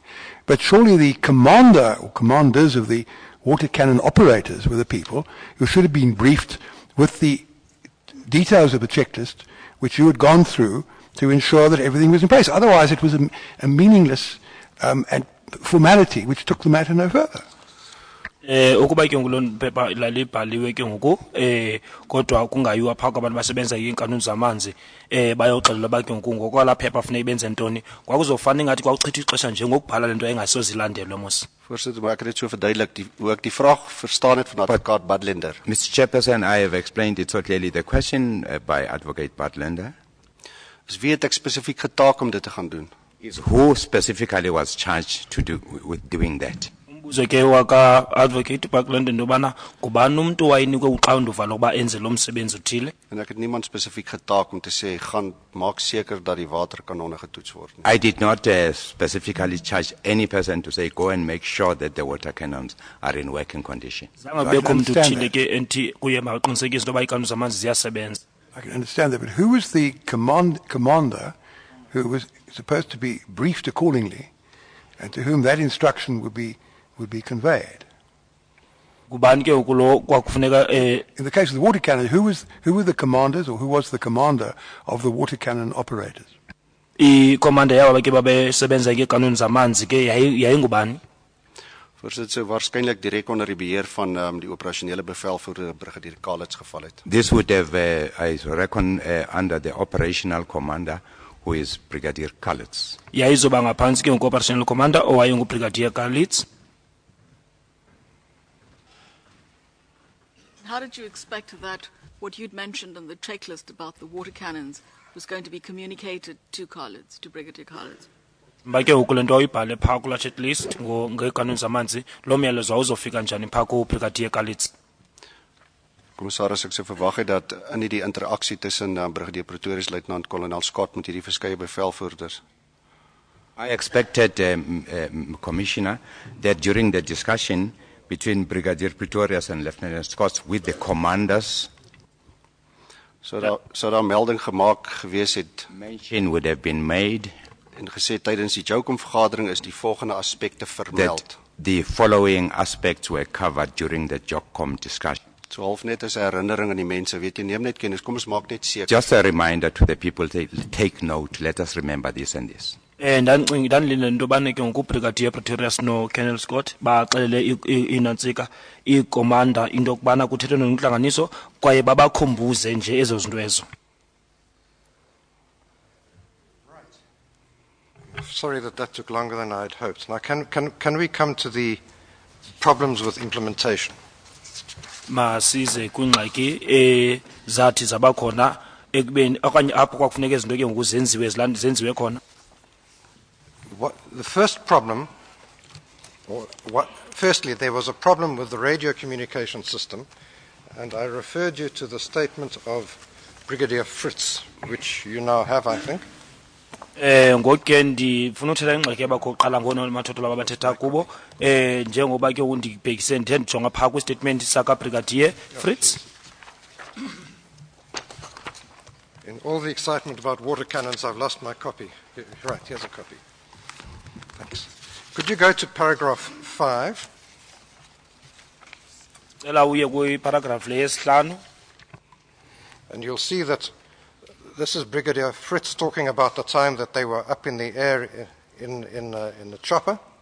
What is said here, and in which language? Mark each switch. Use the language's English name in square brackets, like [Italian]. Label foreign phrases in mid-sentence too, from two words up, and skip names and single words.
[English] But surely the commander or commanders of the water cannon operators were the people who should have been briefed with the details of the checklist which you had gone through to ensure that everything was in place. Otherwise it was a meaningless and formality which took the matter no further. [Xhosa] Ukuba ke ngulona phepha lalibhaliwe ke ngoku kodwa kungayiwa phaka abantu basebenza inkanuni zamanzi bayoxelela ba ke ngoku ngokwala phepha funeka benze ntoni kwakuzofana ingathi kwauchitha ixesha nje ngokubhala lento engasozilandelwe mos. [Afrikaans] Voorsitter, maar ek het dit so verduidelik hoe ek die vraag verstaan het van advokaat Badlender. [English] Mr. Chairperson, I have explained it so clearly. The question by Advocate Badlender [Afrikaans] is wie het ek spesifiek getaak om dit te gaan doen? [English] Is who specifically was charged to do with doing that? [Xhosa] Umbuzo ke waka Advocate Badlender ndobana ngubani umuntu wayinikwe uxanduva lokuba enze lo msebenzi uthile. [Afrikaans] En ek het niemand spesifiek getaak om te sê gaan maak seker dat die waterkanonne getoets word nie. [English] I did not specifically charge any person to say go and make sure that the water cannons are in working condition. [Xhosa] Zabekho umuntu uthile ke enti kuye maqinisekise loba ikanuni zamanzi ziyasebenza. [English] I can understand that, but who was the commander who was supposed to be briefed accordingly and to whom that instruction would be conveyed? [Xhosa] Kubani ke ukulo kwakufuneka [English] in the case of the water cannon, who were the commanders or who was the commander of the water cannon operators? [Xhosa] Commander yabo ke babesebenza ngekanuni zamanzi ke yayingubani? [Afrikaans] Voorsitter, waarskynlik direk onder die beheer van die operasionele bevelvoerder Brigadier Kalitz geval het. [English] This would have I reckon under the operational commander who is Brigadier Kalitz. [Xhosa] Yayizoba ngaphansi ke [English] operational commander [Xhosa] owayengu Brigadier Kalitz. [English] How did you expect that what you'd mentioned in the checklist about the water cannons was going to be communicated to Kalitz, to Brigadier Kalitz? [Xhosa] Mbake ukulento oyibhale pha kula checklist ngekanuni zamanzi lo myalezo awuzofika njani pha ku Brigadier Kalitz? [Afrikaans] Commissaris, ek sou verwag het dat in die interaksie tussen Brigadier Pretorius Luitenant Kolonel Scott met hierdie verskeie bevelvoerders. [English] I expected, Commissioner, that during the discussion between Brigadier Pretorius and Lieutenant Scott with the commanders, [Afrikaans] so daar melding gemaak gewees het. [English] Mention would have been made. [Afrikaans] En gesê tydens die JOCOM-vergadering is die volgende aspekte vermeld. [English] That the following aspects were covered during the JOCOM discussion. [Afrikaans] So half net as 'n herinnering aan die mense, weet jy, neem net kennis, kom ons maak net seker. [English] Just a reminder to the people, take note, let us remember this and this. [Xhosa] Ndanlile ntobane ke ngoku Brigadier Pretorius no Colonel Scott baxelele inantsika icommander into kubana kuthethwe nentlanganiso kwaye babakhumbuze nje ezo zinto ezo. [English] Sorry that took longer than I had hoped. Now, can we come to the problems with implementation? [Xhosa] Masize kwingxaki zathi zabakhona ekubeni okanye apho kwakufuneka izinto ke ngoku zenziwe khona. [English] The first problem, firstly, there was a problem with the radio communication system, and I referred you to the statement of Brigadier Fritz, which you now have, I think. [Xhosa] ngoke ndifuna uthetha ingxaki yabakho uqala ngonomathotholo abathetha kubo njengoba ke undibhekise ndithe ndijonga phaa kwistatement sakabrigadier Fritz. [English] In all the excitement about water cannons, I've lost my copy. Right, here's a copy. Thanks. Could you go to paragraph 5? And you'll see that this is Brigadier Fritz talking about the time that they were up in the air in the chopper.